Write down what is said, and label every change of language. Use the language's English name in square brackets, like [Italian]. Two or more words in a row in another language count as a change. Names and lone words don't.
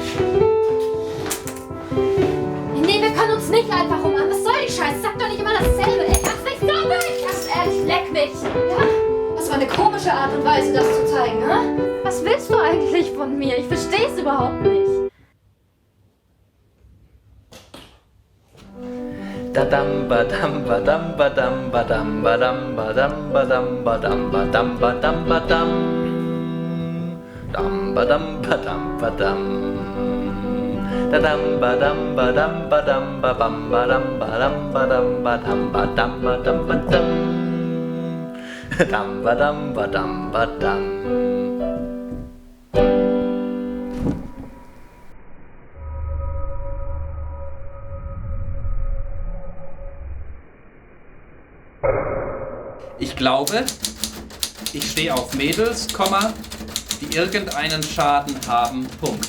[German] Nee, wir können uns nicht einfach umarmen. Was soll die Scheiße? Sag doch nicht immer dasselbe, ey. Mach mich so weg. Ganz ehrlich, leck mich. Ja? Das war eine komische Art und Weise, das zu zeigen, ne? Was willst du eigentlich von mir? Ich versteh's überhaupt nicht. Badam badam badam badam badam badam badam badam badam badam badam badam dam badam badam badam dadam badam badam badam badam badam badam badam badam badam badam badam dam badam badam badam. Ich glaube, ich stehe auf Mädels, die irgendeinen Schaden haben, Punkt.